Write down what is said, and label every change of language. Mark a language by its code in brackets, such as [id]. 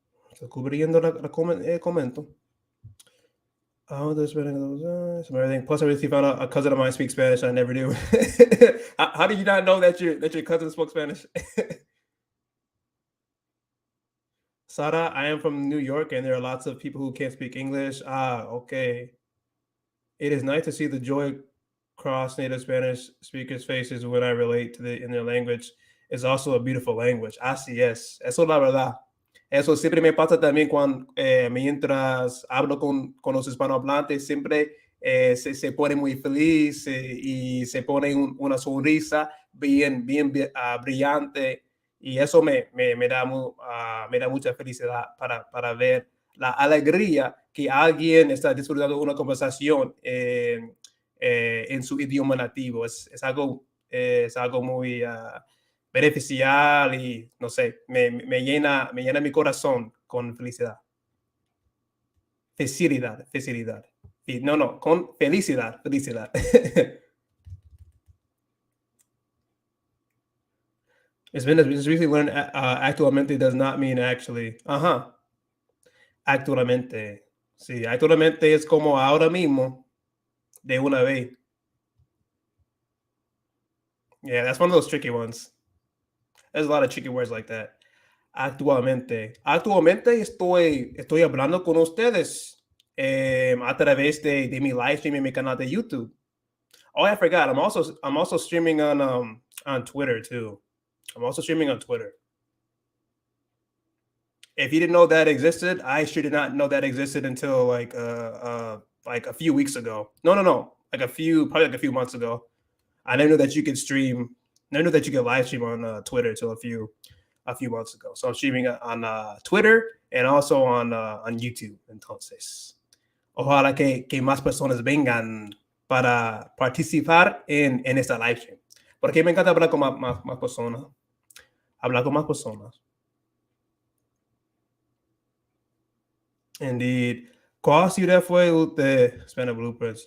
[es] Estoy cubriendo comento. [en] Some everything. Plus, I recently found out a cousin of mine speaks Spanish. I never knew. How did you not know that your cousin spoke Spanish? Sara, I am from New York, and there are lots of people who can't speak English. Ah, okay. It is nice to see the joy cross native Spanish speakers' faces when I relate to in their language. It's also a beautiful language. [es] Así es. Eso es la verdad. Eso siempre me pasa también cuando mientras hablo con los hispanohablantes, siempre se pone muy feliz y se pone una sonrisa brillante, y eso me da mucha felicidad para ver la alegría que alguien está disfrutando de una conversación en su idioma nativo. Es algo muy beneficial y, no sé, me llena mi corazón con felicidad. Felicidad. Y no, con felicidad. It's really learned actualmente does not mean actually. Ajá. Actualmente. Sí, actualmente es como ahora mismo, de una vez. [en] Yeah, that's one of those tricky ones. There's a lot of tricky words like that. [es] Actualmente. Actualmente estoy hablando con ustedes a través de mi live stream en mi canal de YouTube. [en] Oh, I forgot. I'm also streaming on Twitter too. I'm also streaming on Twitter. If you didn't know that existed, I sure did not know that existed until like a few weeks ago. No. Probably like a few months ago. I never knew that you could stream. Never knew that you could live stream on Twitter until a few months ago. So I'm streaming on Twitter and also on YouTube. [es] Entonces, ojalá que más personas vengan para participar en esta live stream. Porque me encanta hablar con más personas. Hablar con más personas. [en] Indeed. [es] ¿Cuál ciudad fue usted, Spanish Bloopers?